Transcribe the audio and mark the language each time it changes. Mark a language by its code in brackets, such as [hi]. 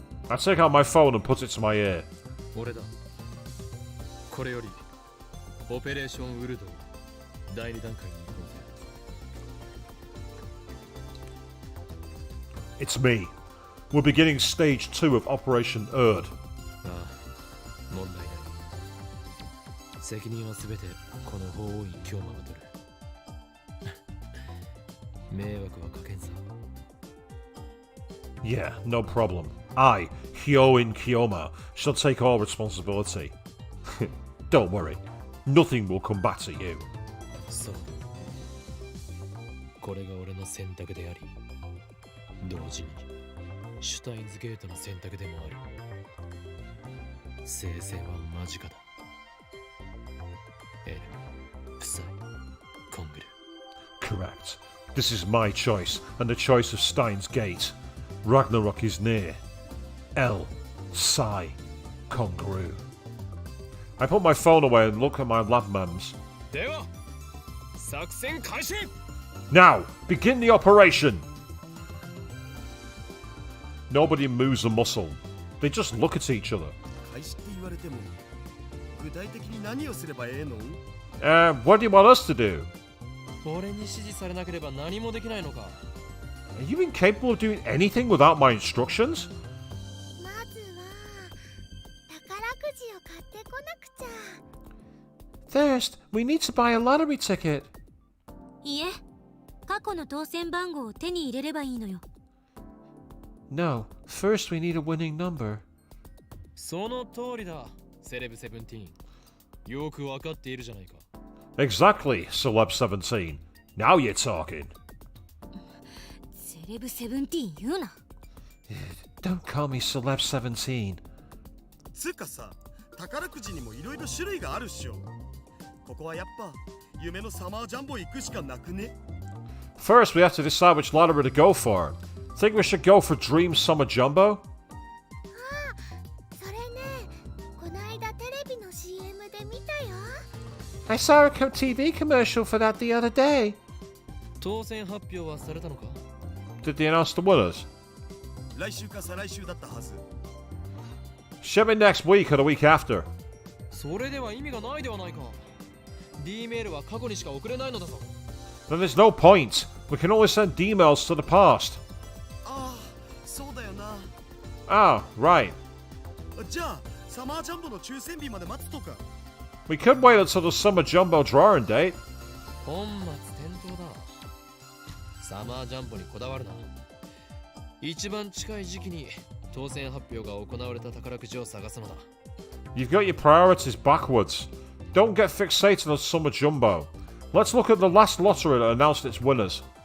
[en] I take out my phone and put it to my ear. [ja] 俺だ。これよりオペレーションウルド第2段階に行こうぜ。 [en] It's me. We're beginning stage 2 of Operation Erd. [ja] ああ、問題ない。責任はすべてこの法王院京馬が取る。迷惑はかけんさ。 [en] Yeah, no problem. I, Hyoin Kyoma, shall take all responsibility. Don't worry. Nothing will come back to you. [ja] そう。これが俺の選択であり、同時にシュタインズゲートの選択でもある。聖戦は間近だ。エル、プサイ、コングル。 [en] Correct. This is my choice, and the choice of Steins Gate. Ragnarok is near. L. Psi. Congaroo. I put my phone away and look at my lab mems. [ja] では、作戦開始。 [en] Now, begin the operation! Nobody moves a muscle. They just look at each other. [ja] 開始って言われても具体的に何をすればええの？ [en] What do you want us to do? [ja] 俺に指示されなければ何もできないのか。 [en] Are you incapable of doing anything without my instructions? [ja] まずは宝くじを買ってこなくちゃ。 [en] First, we need to buy a lottery ticket. [ja] いえ、過去の当選番号を手に入れればいいのよ。 [en] No, first we need a winning number. [ja] その通りだ、セレブ17。よくわかっているじゃないか。 [en] Exactly, Celeb 17. Now you're talking. [ja] セレブ17言うな。 [en] Don't call me Celeb 17. [ja] つうかさ、宝くじにもいろいろ種類があるっしょ。ここはやっぱ夢のサマージャンボ行くしかなくね？ [en] First, we have to decide which lottery to go for. Think we should go for Dream Summer Jumbo? [ja] それね、こないだテレビの CM で見たよ。 [en] I saw a TV commercial for that the other day. [ja] 当選発表はされたのか？ [en] Did they announce the winners? [ja] 来週か再来週だったはず。 [en] Should be next week or the week after. [ja] それでは意味がないではないか。D メールは過去にしか送れないのだぞ。 [en] Then there's no point. We can only send emails to the past. [ja] ああ、そうだよな。 [en] Ah, right. [ja] じゃあサマージャンボの抽選日まで待つとか。 [en] We could wait until the Summer Jumbo drawing date. [ja] 本末転倒だ。サマージャンボにこだわるな。一番近い時期に当選発表が行われた宝くじを探すのだ。 [en] You've got your priorities backwards. Don't get fixated on Summer Jumbo. Let's look at the last lottery that announced its winners.